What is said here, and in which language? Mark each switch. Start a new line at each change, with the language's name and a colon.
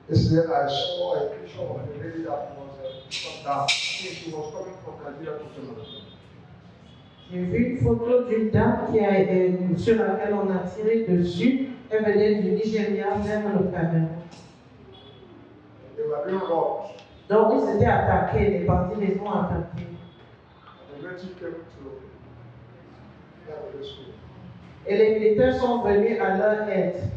English: I saw a picture of a lady that was shot down. I think she was coming from Nigeria to Cameroon.
French: j'ai vu une photo d'une dame sur laquelle on a tiré dessus. Elle venait du Nigeria vers le Cameroun.
English: They were being robbed.
French: Donc, ils s'étaient attaqués, les bandits les ont attaqués.
English: And the military came to their rescue.
French: Et les militaires sont venus à leur aide.